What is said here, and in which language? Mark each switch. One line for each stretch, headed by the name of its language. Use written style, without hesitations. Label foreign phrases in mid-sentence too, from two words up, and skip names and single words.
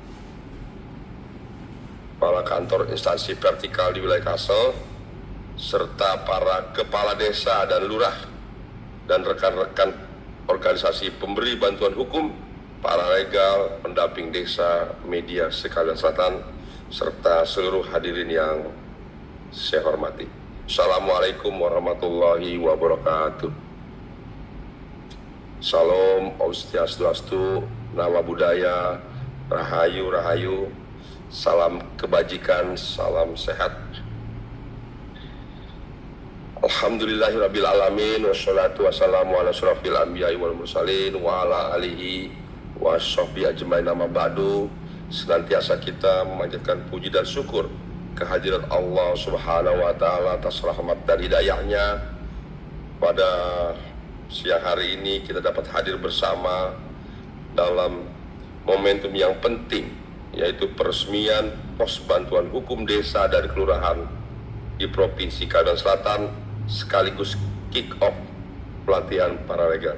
Indonesian: kepala kantor instansi vertikal di wilayah Kalsel, serta para kepala desa dan lurah, dan rekan-rekan organisasi pemberi bantuan hukum, paralegal, pendamping desa, media sekalian selatan, serta seluruh hadirin yang saya hormati.
Arabic: السلام عليكم ورحمة الله وبركاته.
Indonesian: Salam,
Balinese: Om Swastiastu,
Pali: Nama Budaya,
Indonesian: Rahayu, Rahayu, salam kebajikan, salam sehat.
Arabic: الحمد لله رب العالمين، والصلاة والسلام على أشرف الأنبياء والمرسلين وعلى آله وصحبه أجمعين، أما بعد.
Indonesian: Senantiasa kita memanjatkan puji dan syukur kehadirat Allah
Arabic: سبحانه وتعالى
Indonesian: atas rahmat dan hidayahnya. Pada siang hari ini kita dapat hadir bersama dalam momentum yang penting, yaitu peresmian pos bantuan hukum desa dan kelurahan di Provinsi Kalimantan Selatan, sekaligus kick-off pelatihan paralegal.